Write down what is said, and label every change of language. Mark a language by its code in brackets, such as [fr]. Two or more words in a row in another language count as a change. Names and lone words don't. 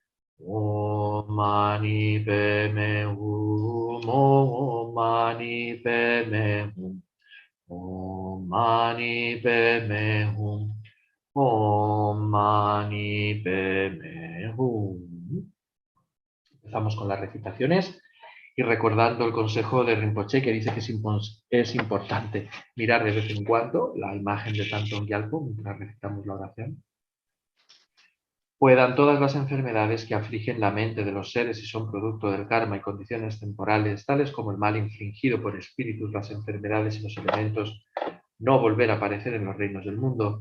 [sa] ॐ मणि पद्मे हूँ ॐ मणि पद्मे हूँ ॐ मणि पद्मे हूँ ॐ मणि पद्मे हूँ. [es] Empezamos con las recitaciones y recordando el consejo de Rinpoche que dice que es importante mirar de vez en cuando la imagen de Thangtong Gyalpo mientras recitamos la oración. Puedan todas las enfermedades que afligen la mente de los seres y son producto del karma y condiciones temporales, tales como el mal infligido por espíritus, las enfermedades y los elementos, no volver a aparecer en los reinos del mundo.